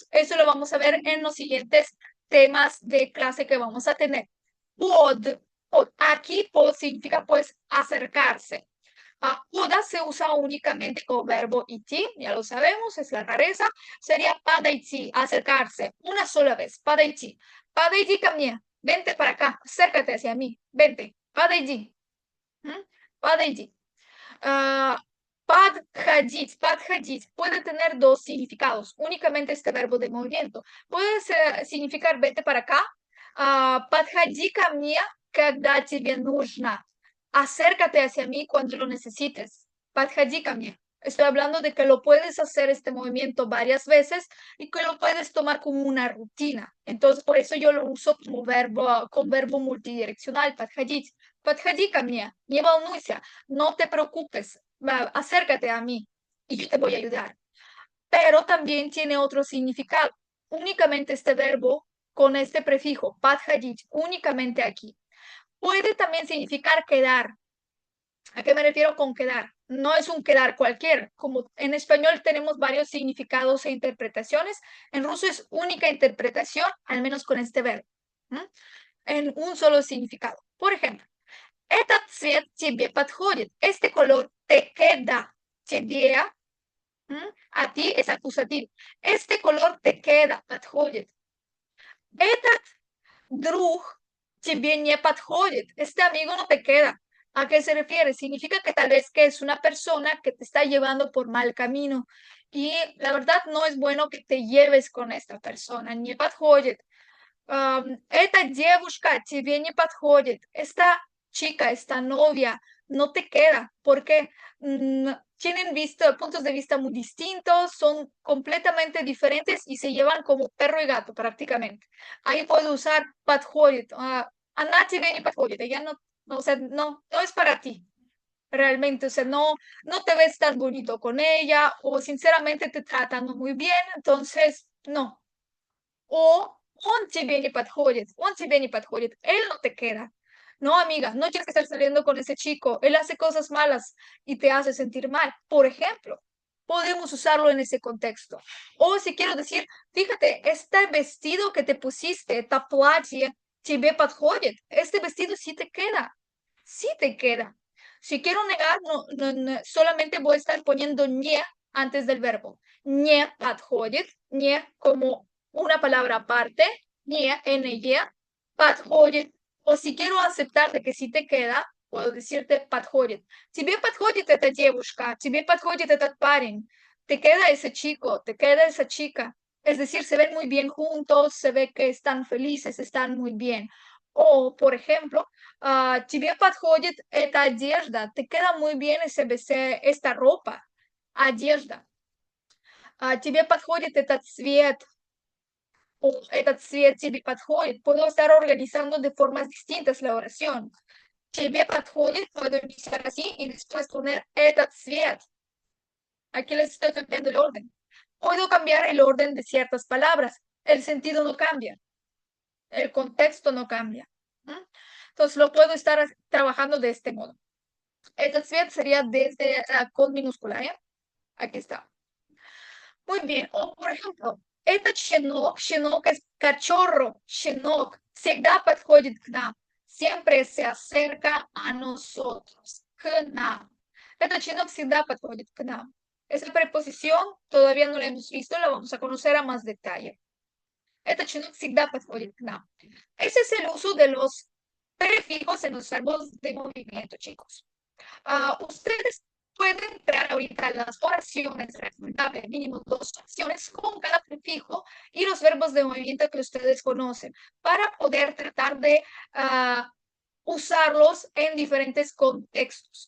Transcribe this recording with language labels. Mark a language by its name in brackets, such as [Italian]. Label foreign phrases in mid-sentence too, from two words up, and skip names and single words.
[Spanish] Eso lo vamos a ver en los siguientes temas de clase que vamos a tener. Pod. Aquí pod significa pues acercarse. Poda se usa únicamente con verbo iti, ya lo sabemos, es la rareza. Sería подойти, acercarse, una sola vez, [Russian] подойти. Подойди ко мне, [Spanish] vente para acá, acércate hacia mí, vente, [Russian] подойди. Подойди. Подходить, подходить [Spanish] puede tener dos significados, únicamente este verbo de movimiento. Puede significar vente para acá, [Russian] подходи ко мне, когда тебе нужно. [Spanish] Acércate hacia mí cuando lo necesites. [Russian] Подходи ко мне. [Spanish] Estoy hablando de que lo puedes hacer este movimiento varias veces y que lo puedes tomar como una rutina. Entonces, por eso yo lo uso como verbo, con verbo multidireccional, [Russian] подходить. Подходи ко мне, не волнуйся, [Spanish] no te preocupes, acércate a mí y yo te voy a ayudar. Pero también tiene otro significado. Únicamente este verbo con este prefijo, подходить, únicamente aquí. Puede también significar quedar. ¿A qué me refiero con quedar? No es un quedar cualquier. Como en español tenemos varios significados e interpretaciones, en ruso es única interpretación, al menos con este verbo, en un solo significado. Por ejemplo, [Russian] этот цвет тебе подходит. [Spanish] Este color te queda. Тебе, a ti es acusativo. Este color te queda, [Russian] подходит. Этот друг тебе не подходит. [Spanish] Este amigo no te queda. ¿A qué se refiere? Significa que tal vez que es una persona que te está llevando por mal camino. Y la verdad no es bueno que te lleves con esta persona. [Russian] Не подходит. Эта девушка тебе не подходит. [Spanish] Esta chica, esta novia, no te queda, porque tienen puntos de vista muy distintos, son completamente diferentes y se llevan como perro y gato prácticamente. Ahí puedo usar подходит. [Russian] Она тебе не подходит. [Spanish] Ella o sea, no es para ti. Realmente, o sea, no te ves tan bonito con ella o sinceramente te tratan muy bien, entonces no. [Russian] O он тебе не подходит, он тебе не подходит, [Spanish] él no te queda. No, amiga, no tienes que estar saliendo con ese chico, él hace cosas malas y te hace sentir mal. Por ejemplo, podemos usarlo en ese contexto. O si quiero decir, fíjate, este vestido que te pusiste, esta [Russian] платье, тебе подходит, [Spanish] este vestido sí te queda. Si quiero negar, solamente voy a estar poniendo не antes del verbo. [Russian] Не подходит, [Spanish] не como una palabra aparte, [Russian] не, ny, подходит. [Spanish] O si quiero aceptar de que sí te queda, puedo decirte подходит. [Russian] Тебе подходит эта девушка, тебе подходит этот парень. [Spanish] Te queda ese chico, te queda esa chica. Es decir, se ven muy bien juntos, se ve que están felices, están muy bien. O, por ejemplo, [Russian] тебе подходит эта одежда, [Spanish] te queda muy bien esta ropa, [Russian] одежда. Тебе подходит этот цвет, этот цвет тебе подходит. [Spanish] Puedo estar organizando de formas distintas la oración. [Russian] Тебе подходит, [Spanish] puedo iniciar así y después poner [Russian] этот цвет. [Spanish] Aquí les estoy cambiando el orden. Puedo cambiar el orden de ciertas palabras. El sentido no cambia. El contexto no cambia. Entonces lo puedo estar trabajando de este modo. [Russian] Этот цвет [Spanish] sería desde con minúscula, ¿eh? Aquí está. Muy bien. O, por ejemplo, [Russian] этот щенок [Spanish] es cachorro, [Russian] щенок, всегда подходит к нам, [Spanish] siempre se acerca a nosotros, [Russian] к нам. Этот щенок всегда подходит к нам. [Spanish] Esa preposición todavía no la hemos visto, la vamos a conocer a más detalle. [Russian] Этот щенок всегда подходит к нам. [Spanish] Ese es el uso de los prefijos en los verbos de movimiento, chicos. Ustedes pueden crear ahorita las oraciones, recomendable mínimo 2 oraciones con cada prefijo y los verbos de movimiento que ustedes conocen para poder tratar de usarlos en diferentes contextos.